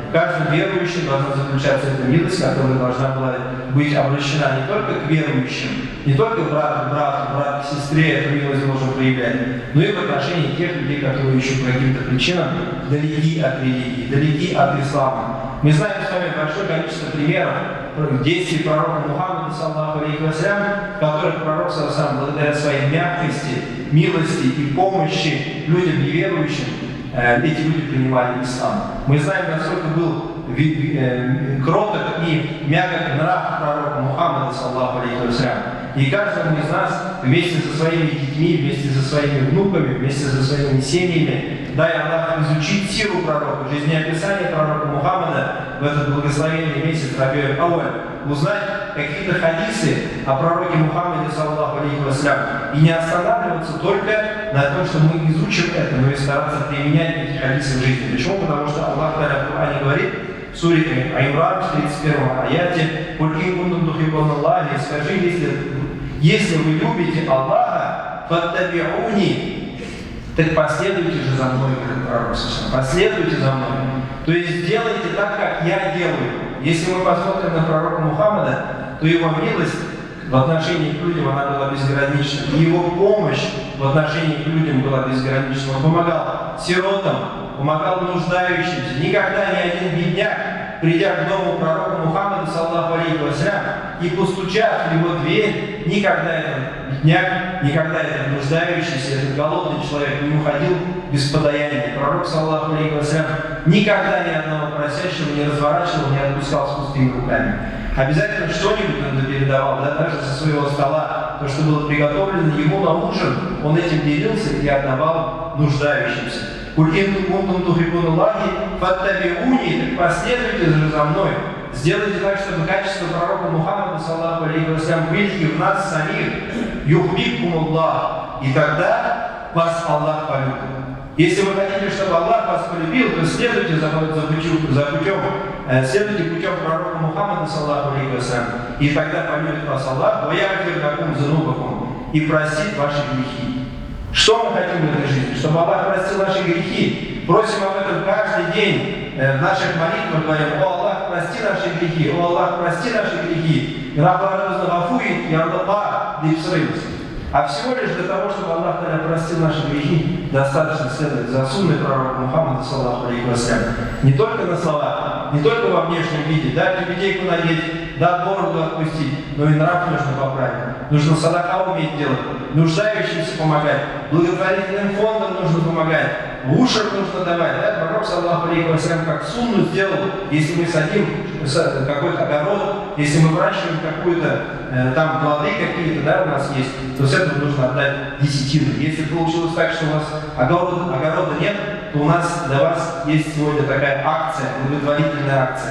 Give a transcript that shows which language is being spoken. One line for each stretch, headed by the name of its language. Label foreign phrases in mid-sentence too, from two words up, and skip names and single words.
Russian: В каждом верующем должна заключаться эта милость, которая должна была быть обращена не только к верующим, не только брат к брату, брат к сестре эту милость должен проявлять, но и в отношении тех людей, которые еще по каким-то причинам далеки от религии, далеки от ислама. Мы знаем с вами большое количество примеров действий пророка Мухаммада,
Arabic: صلى الله عليه وسلم,
Russian: в которых пророк,
Arabic: صلى الله عليه وسلم,
Russian: благодаря своей мягкости, милости и помощи людям неверующим, эти люди принимали ислам. Мы знаем, насколько был кроток и мягок нрав пророка Мухаммада,
Arabic: صلى الله عليه وسلم.
Russian: И каждому из нас вместе со своими детьми, вместе со своими внуками, вместе со своими семьями, дай Аллах изучить сиру пророка, жизнеописание пророка Мухаммада в этот благословенный месяц Рабиуль Ауаль, узнать какие-то хадисы о пророке Мухаммаде,
Arabic: صلى الله عليه وسلم,
Russian: и не останавливаться только на том, что мы изучим это, но и стараться применять эти хадисы в жизни. Почему? Потому что Аллах в Коране говорит в суре Аймран, в 31 аяте:
Arabic: «قل إن كنتم تحبون الله»,
Russian: скажи, если вы любите Аллаха, фаттабиуни, так последуйте же за мной, говорит пророк, последуйте за мной. То есть делайте так, как я делаю. Если мы посмотрим на пророка Мухаммада, то его милость в отношении к людям она была безгранична. И его помощь в отношении к людям была безгранична. Он помогал сиротам, помогал нуждающимся. Никогда ни один бедняк, придя к дому пророка Мухаммада,
Arabic: صلى الله عليه وسلم,
Russian: и постучав в его дверь, никогда этот бедняк, никогда этот нуждающийся, этот голодный человек не уходил без подаяния. Пророк,
Arabic: صلى الله عليه وسلم,
Russian: никогда ни одного просящего не разворачивал, не отпускал с пустыми руками. Обязательно что-нибудь он передавал, да, даже со своего стола, то, что было приготовлено ему на ужин, он этим делился и отдавал нуждающимся.
Arabic: «قل إن كنتم تحبون الله فاتبعوني»,
Russian: так последуйте же за мной. Сделайте так, чтобы качества пророка Мухаммада,
Arabic: صلى الله عليه وسلم,
Russian: были и в нас самих.
Arabic: «يحببكم الله»,
Russian: и тогда вас Аллах полюбит. Если вы хотите, чтобы Аллах вас полюбил, то следуйте следуйте путем пророка Мухаммада,
Arabic: صلى الله عليه وسلم,
Russian: и тогда полюбит вас Аллах,
Arabic: «ويغفر لكم ذنوبكم»,
Russian: и простит ваши грехи. Что мы хотим в этой жизни? Чтобы Аллах простил наши грехи. Просим об этом каждый день в наших молитвах, говорим: «О Аллах, прости наши грехи! О Аллах, прости наши грехи!» А всего лишь для того, чтобы Аллах простил наши грехи, достаточно следовать за сунной пророка Мухаммада,
Arabic: صلى الله عليه وسلم.
Russian: Не только на слова, не только во внешнем виде, да, тюбетейку надеть, да, бороду отпустить, но и нрав нужно поправить. Нужно садака уметь делать, нуждающимся помогать, благотворительным фондам нужно помогать, ушер нужно давать. Да? Пророк,
Arabic: صلى الله عليه وسلم,
Russian: как сунну сделал, если мы садим какой-то огород, если мы выращиваем какую-то там плоды какие-то, да, у нас есть, то с этого нужно отдать десятину. Если получилось так, что у вас огорода нет, то у нас для вас есть сегодня такая акция, благотворительная акция.